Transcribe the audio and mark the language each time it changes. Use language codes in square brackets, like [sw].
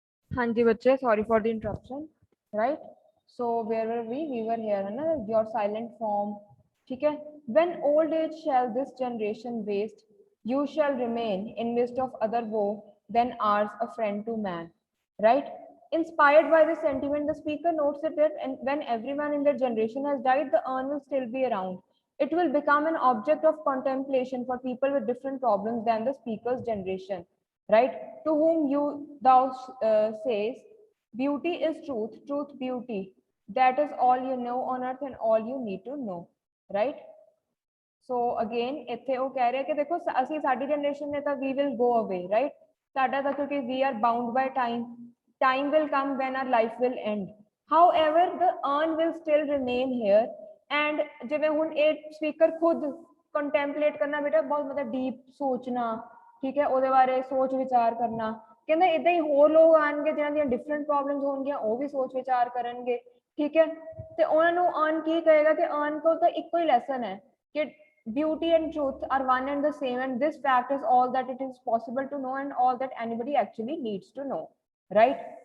[hi] हाँ जी बच्चे, [en] Sorry for the interruption. right? So where were we? We were here, है ना? Your silent form, ठीक है? When old age shall this generation waste, you shall remain in midst of other woe, then ours a friend to man, right? Inspired by this sentiment, the speaker notes that and when everyone in their generation has died, the urn will still be around. It will become an object of contemplation for people with different problems than the speaker's generation, right? To whom you thou says, beauty is truth, truth beauty. That is all you know on earth and all you need to know, right? [pa] So again ਇੱਥੇ ਉਹ ਕਹਿ ਰਿਹਾ ਕਿ ਦੇਖੋ ਅਸੀਂ ਸਾਡੀ generation ਨੇ ਤਾਂ [en] we will go away [pa] ਰਾਈਟ ਸਾਡਾ ਤਾਂ ਕਿਉਂਕਿ ਵੀ R bound by [en] time will come when our life will end, however the urn will still remain here [pa] and ਜਿਵੇਂ ਹੁਣ ਇਹ ਸਪੀਕਰ ਖੁਦ ਕੰਟੈਂਪਲੇਟ ਕਰਨਾ ਬੇਟਾ ਬਹੁਤ ਮਤਲਬ ਡੀਪ ਸੋਚਣਾ ਠੀਕ ਹੈ ਉਹਦੇ ਬਾਰੇ ਸੋਚ ਵਿਚਾਰ ਕਰਨਾ ਕਹਿੰਦਾ ਇਦਾਂ ਹੀ ਹੋਰ ਲੋਕ ਆਣਗੇ ਜਿਨ੍ਹਾਂ ਦੀਆਂ ਡਿਫਰੈਂਟ ਪ੍ਰੋਬਲਮਸ ਹੋਣਗੀਆਂ ਉਹ ਵੀ ਸੋਚ ਵਿਚਾਰ ਕਰਨਗੇ ਠੀਕ ਹੈ ਤੇ ਉਹਨਾਂ ਨੂੰ ਅਰਨ ਕੀ ਕਹੇਗਾ ਕਿ ਅਰਨ ਕੋਲ ਤਾਂ ਇੱਕੋ ਹੀ ਲੈਸਨ ਹੈ ਕਿ [en] beauty and truth are one and the same and this fact is all that it is possible to know [pa] and all that anybody actually needs to know, right?